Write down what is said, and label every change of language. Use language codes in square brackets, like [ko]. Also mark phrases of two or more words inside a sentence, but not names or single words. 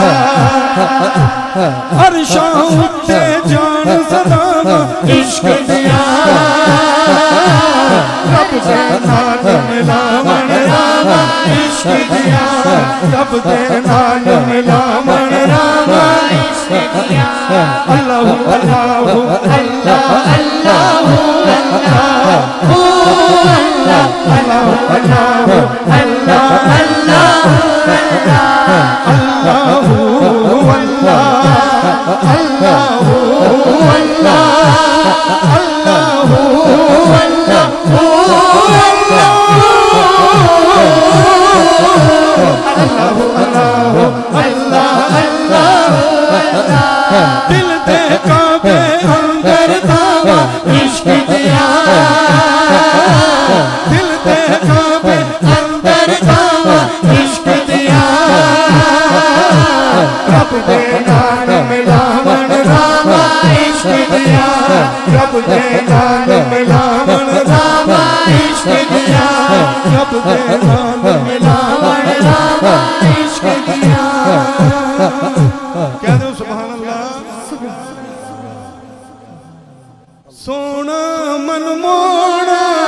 [pa] ਅਰਸ਼ਾਂ ਉੱਤੇ ਜਾਨ ਸਦਾਵਾ ਇਸ਼ਕ ਦਿਆ, ਰੱਬ ਦੇ ਨਾਲ ਮਿਲਾਵਣ ਰਾਮਾ ਇਸ਼ਕ ਦਿਆ, ਰੱਬ ਦੇ ਨਾਲ ਮਿਲਾਵਣ ਰਾਮਾ ਇਸ਼ਕ ਦਿਆ। [ar] اللهُ اللهُ الله اللهُ الله او الله اللهُ اللهُ الله اللهُ الله. اللهُ الله اللهُ الله اللهُ الله الله الله الله [pa] ਦਿਲ ਦੇ ਕਾਬੇ ਅੰਦਰ ਦਾਵਾ ਇਸ਼ਕ ਦਿਆ ਦਿਲ ਦੇ ਕਾਬੇ ਅੰਦਰ ਦਾਵਾ ਇਸ਼ਕ ਦਿਆ ਰੱਬ ਦੇ ਨਾਲ ਮਿਲਾਵਨ ਰਾਮਾ ਇਸ਼ਕ ਦਿਆ ਰੱਬ ਦੇ ਨਾਲ ਮਿਲਾਵਨ ਰਾਮਾ ਇਸ਼ਕ ਦਿਆ ਰੱਬ ਦੇ ਨਾਲ ਮਿਲਾਵਨ ਰਾਮਾ ਇਸ਼ਕ ਦਿਆ ਕਹਿ ਦੋ [ar] سبحان الله [pa] ਸੋਨਾ ਮਨ ਮੋੜਾ